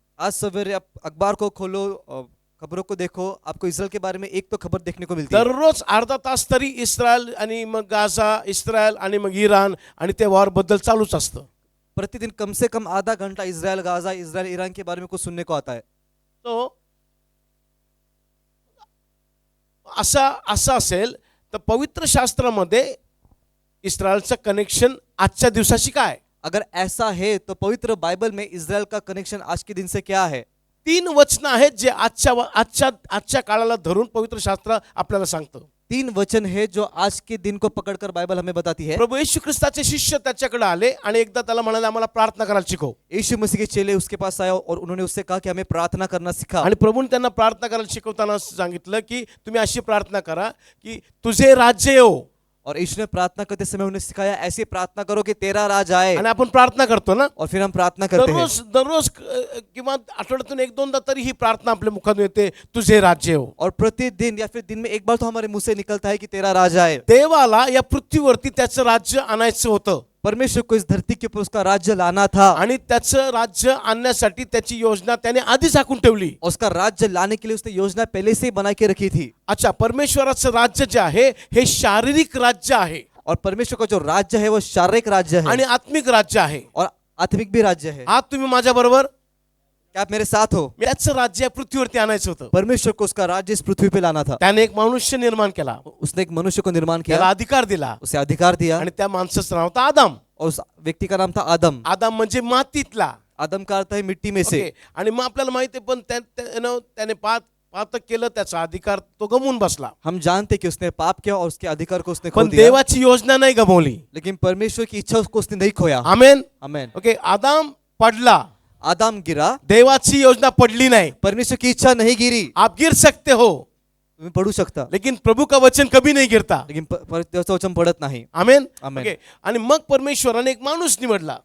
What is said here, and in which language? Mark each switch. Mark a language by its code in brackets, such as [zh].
[hi] आज सवेरे आप अखबार को खोलो, खबरों को देखो, आपको इस्राएल के बारे में एक तो खबर देखने को मिलती है. [mr] दररोज अर्धा तास तरी इस्रायल आणि मग गाझा, इस्रायल आणि मग इराण आणि त्या वॉर बद्दल चालूच असतं. [hi] प्रतिदिन कम से कम आधा घंटा इस्राएल गाजा, इस्राएल ईरान के बारे में कुछ सुनने को आता है. [mr] तो असं असेल तर पवित्र शास्त्रामध्ये इस्रायलचं कनेक्शन आजच्या दिवसाशी काय? [hi] अगर ऐसा है तो पवित्र बाइबल में इस्राएल का कनेक्शन आज के दिन से क्या है? [mr] 3 वचन आहेत जे आजच्या काळाला धरून पवित्र शास्त्र आपल्याला सांगतं. [hi] 3 वचन है जो आज के दिन को पकड़कर बाइबल हमें बताती है. [mr] प्रभू येशू ख्रिस्ताचे शिष्य त्याच्याकडे आले आणि एकदा त्याला म्हणाले, आम्हाला प्रार्थना करायला शिकव. [hi] यीशु मसीह के चेले उसके पास आए और उन्होंने उससे कहा कि हमें प्रार्थना करना सिखा. [mr] आणि प्रभूने त्यांना प्रार्थना करायला शिकवताना सांगितलं की तुम्ही अशी प्रार्थना करा की तुझे राज्य येवो. [hi] और यीशु ने प्रार्थना करते समय उन्हें सिखाया ऐसी प्रार्थना करो कि तेरा राज आए. [mr] आणि आपण प्रार्थना करतो ना, [hi] और फिर हम प्रार्थना करते हैं. [mr] दररोज किंवा आठवड्यातून 1-2दा तरी ही प्रार्थना आपल्या मुखातून येते, तुझे राज्य येवो. [hi] और प्रतिदिन या फिर दिन में एक बार तो हमारे मुंह से निकलता है कि तेरा राज आए. [mr] देवाला या पृथ्वीवरती त्याचं राज्य आणायचं होतं. [hi] परमेश्वर को इस धरती के ऊपर उसका राज्य लाना था [mr] आणि त्याचं राज्य आणण्यासाठी त्याची योजना त्याने आधीच आखून ठेवली. [hi] और उसका राज्य लाने के लिए उसने योजना पहले से ही बना के रखी थी. [mr] अच्छा, परमेश्वराचं राज्य जे आहे हे शारीरिक राज्य आहे [hi] और परमेश्वर का जो राज्य है वो शारीरिक राज्य है [mr] आणि आत्मिक राज्य आहे. [hi] और आत्मिक भी राज्य है. [mr] आज तुम्ही माझ्या बरोबर, [hi] क्या आप मेरे साथ हो? [mr] याचं राज्य पृथ्वीवरती आणायचं होतं. [hi] परमेश्वर को उसका राज्य इस पृथ्वी पे लाना था. [mr] त्याने एक मनुष्य निर्माण केला, [hi] उसने एक मनुष्य को निर्माण [mr] त्याला [hi] किया, [mr] अधिकार दिला [hi] उसे अधिकार दिया [mr] आणि त्या माणसाचं नाव होतं आदम. [hi] और उस व्यक्ती का नाम था आदम. [mr] आदम म्हणजे मातीतला. [hi] आदम का अर्थ है मिट्टी में से. [en] Okay. [mr] आणि मग आपल्याला माहिती आहे, पण त्याने पातक केलं, त्याचा अधिकार तो गमवून बसला. [hi] हम जानते कि उसने पाप किया और उसके अधिकार को उसने खो [mr] पण [hi] दिया, [mr] देवाची योजना नाही गमावली. [hi] लेकिन परमेश्वर की इच्छा को उसने नहीं खोया. आमेन. आमेन. [mr] ओके. आदम पडला, [hi] आदम गिरा, [mr] देवाची योजना पडली नाही. [hi] परमेश्वर की इच्छा नहीं गिरी. आप गिर सकते हो, [mr] तुम्ही पडू शकता, [hi] लेकिन प्रभु का वचन कभी नहीं गिरता. [mr] लेकिन देवाचं वचन पडत नाही. आमेन. आमेन. [en] Okay. [mr] आणि मग परमेश्वराने एक माणूस निवडला.